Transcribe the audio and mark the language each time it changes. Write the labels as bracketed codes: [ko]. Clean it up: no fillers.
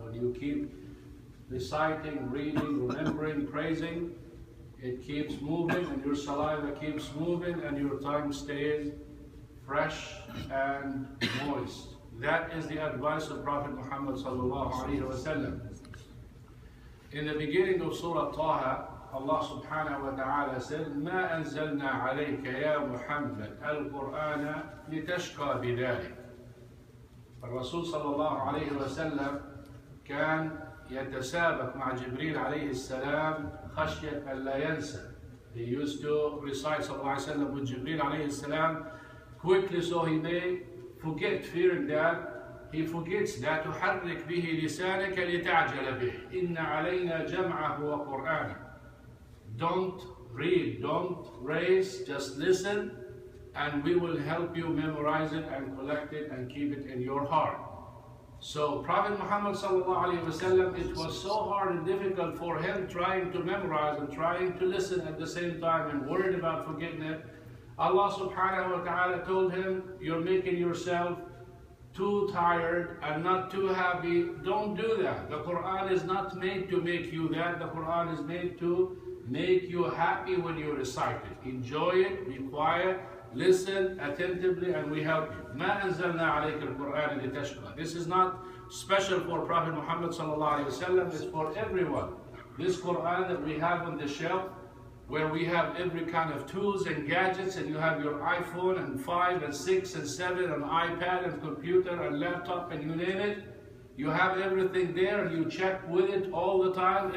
[en] When you keep reciting, reading, remembering, praising, it keeps moving and your saliva keeps moving and your tongue stays fresh and moist. That is the advice of Prophet Muhammad sallallahu alaihi wasallam. In the beginning of Surah Taha, Allah subhanahu wa ta'ala said, [ar] ما أنزلنا عليك يا محمد القرآن لتشقى بذلك. الرسول صلى الله عليه وسلم كان يتسابق مع جبريل عليه السلام خشية أن لا ينسى. [en] He used to recite [ar] صلى الله عليه وسلم [en] with Jibreel [ar] عليه السلام [en] quickly so he may forget, fearing that he forgets that [ar] تحرك به لسانك لتعجل به إن علينا جمعه وقرآنه. [en] Don't read, don't race, just listen, and we will help you memorize it and collect it and keep it in your heart. So Prophet Muhammad sallallahu alaihi wasallam, it was so hard and difficult for him trying to memorize and trying to listen at the same time and worried about forgetting it. Allah subhanahu wa ta'ala told him, you're making yourself too tired and not too happy. Don't do that. The Quran is not made to make you that. The Quran is made to make you happy when you recite it. Enjoy it, be quiet, listen attentively, and we help you. [ar] ما أنزلنا عليك القرآن لتشقى. [en] This is not special for Prophet Muhammad sallallahu alaihi wasallam. It's for everyone. This Quran that we have on the shelf, where we have every kind of tools and gadgets, and you have your iPhone and 5 and 6 and 7 and iPad and computer and laptop and you name it. You have everything there and you check with it all the time.